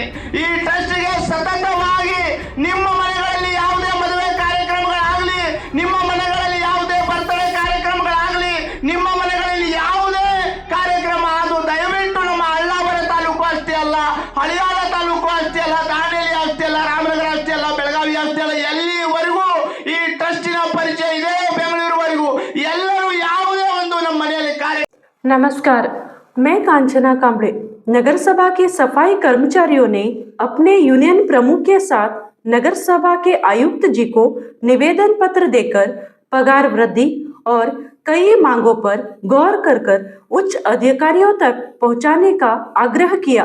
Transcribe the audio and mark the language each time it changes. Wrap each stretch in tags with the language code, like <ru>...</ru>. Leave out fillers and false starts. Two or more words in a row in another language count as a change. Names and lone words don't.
<kn>ಈ ಟ್ರಸ್ಟ್ಗೆ ಸತತವಾಗಿ ನಿಮ್ಮ ಮನೆಗಳಲ್ಲಿ ಯಾವುದೇ ಮದುವೆ ಕಾರ್ಯಕ್ರಮಗಳಾಗಲಿ, ನಿಮ್ಮ ಮನೆಗಳಲ್ಲಿ ಯಾವುದೇ ಬರ್ತಡೇ ಕಾರ್ಯಕ್ರಮಗಳಾಗಲಿ, ನಿಮ್ಮ ಮನೆಗಳಲ್ಲಿ ಯಾವುದೇ ಕಾರ್ಯಕ್ರಮ ಅದು ದಯವಿಟ್ಟು ನಮ್ಮ ಅಳ್ಳಾವರ ತಾಲೂಕು ಅಷ್ಟೇ ಅಲ್ಲ, ಹಳಿಯಾಳ ತಾಲೂಕು ಅಷ್ಟೇ ಅಲ್ಲ, ದಾಂಡೇಲಿ ಅಷ್ಟೇ ಅಲ್ಲ, ರಾಮನಗರ ಅಷ್ಟೇ ಅಲ್ಲ, ಬೆಳಗಾವಿ ಅಷ್ಟೇ ಅಲ್ಲ, ಎಲ್ಲಿವರೆಗೂ ಈ ಟ್ರಸ್ಟಿನ ಪರಿಚಯ ಇದೆ ಬೆಂಗಳೂರುವರೆಗೂ ಎಲ್ಲರೂ ಯಾವುದೇ ಒಂದು ನಮ್ಮ ಮನೆಯಲ್ಲಿ ಕಾರ್ಯ.</kn> <hi>नमस्कार, मैं कांचना कांबड़े। नगर सभा के सफाई कर्मचारियों ने अपने यूनियन प्रमुख के साथ नगर सभा के आयुक्त जी को निवेदन पत्र देकर पगार वृद्धि और कई मांगों पर गौर कर उच्च अधिकारियों तक पहुंचाने का आग्रह किया।</hi>